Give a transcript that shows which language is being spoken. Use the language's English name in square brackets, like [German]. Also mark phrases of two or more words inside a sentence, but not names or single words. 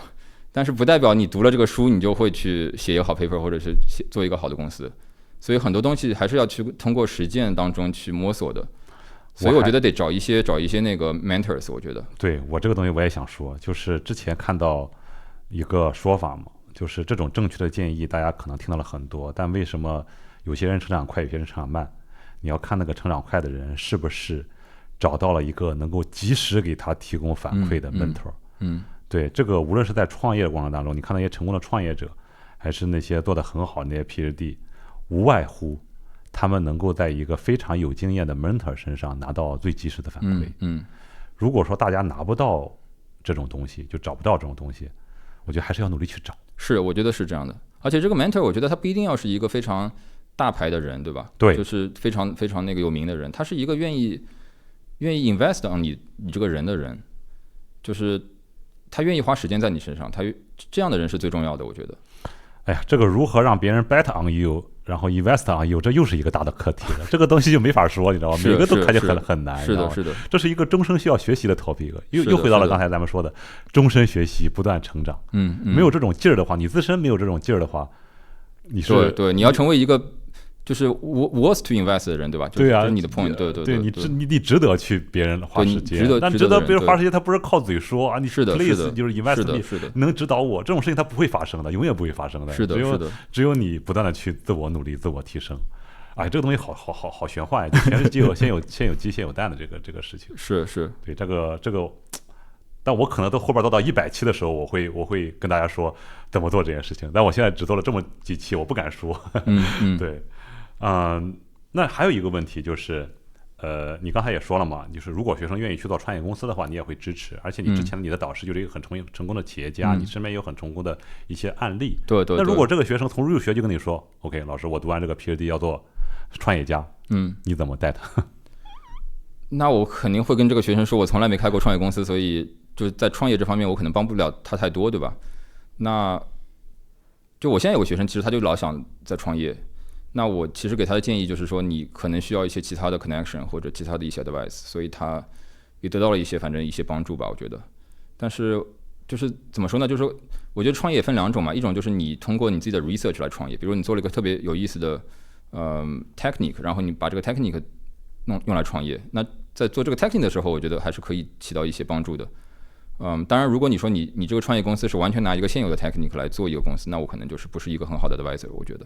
[Chinese] 但是不代表你讀了這個書，你就會去寫一個好 paper， 或者是做一個好的公司。所以很多東西還是要去通過實踐當中去摸索的。所以我覺得得找一些那個 mentors。我覺得，對，我這個東西我也想說，就是之前看到一個說法嘛，就是這種正確的建議，大家可能聽到了很多，但為什麼有些人成長快，有些人成長慢？你要看那個成長快的人是不是找到了一個能夠及時給他提供反饋的 mentor。對，這個無論是在創業的過程當中，你看那些成功的創業者，還是那些做得很好的那些 PhD， 無外乎他們能夠在一個非常有經驗的 mentor 身上拿到最及時的反饋。如果說大家拿不到這種東西，就找不到這種東西，我覺得還是要努力去找。是，我覺得是這樣的。而且這個 mentor， 我覺得他不一定要是一個非常大牌的人，對吧？對，就是非常非常那個有名的人，他是一個願意 [English] invest on [Chinese] 你這個人的人，就是他願意花時間在你身上，這樣的人是最重要的，我覺得。哎呀，這個如何讓別人 [English] bet on you， [Chinese] 然後 [English] invest on you， [Chinese] 這又是一個大的課題了。這個東西就沒法說，你知道吧？每個都看起來很難。是的，這是一個終生需要學習的 topic， 又回到了剛才咱們說的終身學習，不斷成長。沒有這種勁兒的話，你自身沒有這種勁兒的話，你是对，你要成為一個就是 [English] worth to invest [Chinese] 的人，對吧？对啊，就是你的 point， 对，你值得去別人花時間，但值得別人花時間，他不是靠嘴說啊，你是的 please 就是 [English] invest me， [Chinese] 是的，能指導我，這種事情它不會發生的，永遠不會發生的。是的，只有你不斷的去自我努力、自我提升。哎，這個東西好玄幻呀！全是先有雞先有蛋的這個事情。是，对這個，但我可能到後邊到100期的時候，我會跟大家說怎麼做這件事情。但我現在只做了這麼幾期，我不敢說。對。那還有一個問題就是，你剛才也說了嘛，就是如果學生願意去做創業公司的話，你也會支持，而且你之前你的導師就是一個很成功的企業家，你身邊有很成功的一些案例。对。那如果這個學生從入學就跟你說 ，OK， 老師，我讀完這個 PhD 要做創業家，你怎麼帶他？那我肯定會跟這個學生說，我從來沒開過創業公司，所以就在創業這方面，我可能幫不了他太多，對吧？那就我現在有個學生，其實他就老想在創業。那我其實給他的建議就是說，你可能需要一些其他的 connection 或者其他的一些 advice， 所以他也得到了一些反正一些幫助吧，我覺得。但是就是怎么說呢？就是說我覺得創業也分兩種嘛，一種就是你通過你自己的 research 來創業，比如你做了一個特別有意思的technique， 然後你把這個 technique用來創業，那在做這個 technique 的時候，我覺得還是可以起到一些幫助的。當然，如果你說你這個創業公司是完全拿一個現有的 technique 來做一個公司，那我可能就是不是一個很好的 advisor， 我覺得。